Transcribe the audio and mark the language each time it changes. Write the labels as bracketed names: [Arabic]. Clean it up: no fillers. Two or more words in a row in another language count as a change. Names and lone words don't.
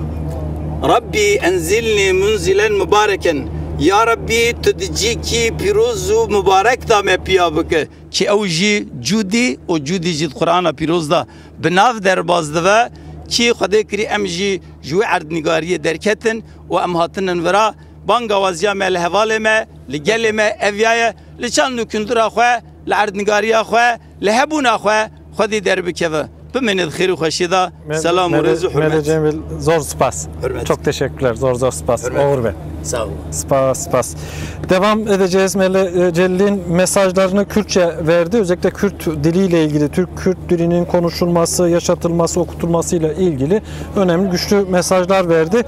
[Arabic] رب أنزلني منزلا مباركا يا رب [Kurdish] tu dicîkî pîroz û mübarek da me piya bike ki ew jî Cûdî û Cûdî jî di Qur'ana pîroz da bi nav derbas dibe ki Xwedê kirî em jî ji wê erdnîgariyê derketin û em hatinin vira banga waziya me li hevalê me li gelê me evyaye li çand û kundura xwe li erdnîgariya xwe li hebûna xwe Xwedî derbikeve bimînê xêr û xweşî da selam û rêz û hürmet. Mele Cemil zor spas. Hürmet. [Turkish] Çok teşekkürler. [Kurdish] Zor spas. Hürmet. [Turkish] Oğur Bey. Sağ olun. Spas. Devam edeceğiz. Mele Celil'in mesajlarını Kürtçe verdi. Özellikle Kürt diliyle ilgili, Kürt dilinin konuşulması, yaşatılması, okutulmasıyla ilgili önemli, güçlü mesajlar verdi.